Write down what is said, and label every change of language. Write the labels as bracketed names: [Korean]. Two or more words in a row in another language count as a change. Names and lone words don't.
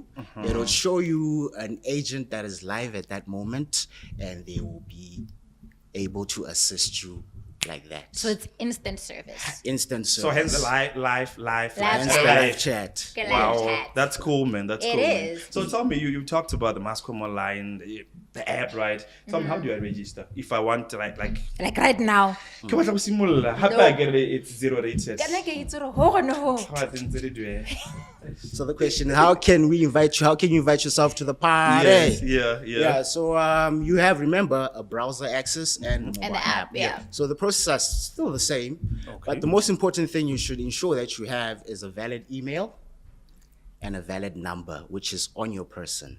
[English] It'll show you an agent that is live at that moment, and they will be able to assist you like that. So it's instant service. Instant service. So hence the live Instant live chat. Live Wow, chat. that's cool, man. That's It cool. Man. is. So tell me, you talked about the Mascom Online, the app, right? Tell me, how do I register if I want to like? Like right now. [Tswana] Ke batla go simolola. [English] How do I get it? It's 0 rated. [Tswana] Kana ke itse gore ho gone ho. [English] How I didn't do it. So the question is, how can we invite you? How can you invite yourself to the party? Yes, yeah. So you have, remember, a browser access and a mobile And the app, yeah. So the process are still the same, but the most important thing you should ensure that you have is a valid email and a valid number, which is on your person.